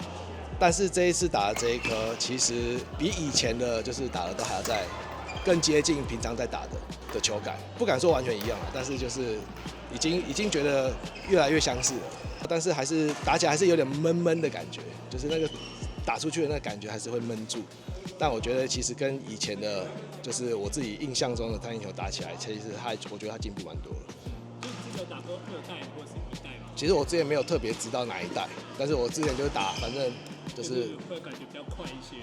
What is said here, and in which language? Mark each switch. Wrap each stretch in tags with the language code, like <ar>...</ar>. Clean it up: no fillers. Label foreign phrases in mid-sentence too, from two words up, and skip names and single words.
<zh>但是這一次打的這一顆，其實比以前的就是打的都還要再更接近平常在打的球感，不敢說完全一樣，但是就是已經覺得越來越相似了。但是還是打起來還是有點悶悶的感觉，就是那个打出去的那個感覺還是會悶住。但我覺得其實跟以前的，就是我自己印象中的探陰球打起來，其實我覺得他進步蠻多了。你之前有打過二代或是一代嗎？其實我之前沒有特別知道哪一代，但是我之前就是打，反正就是會感覺比較快一些。</zh>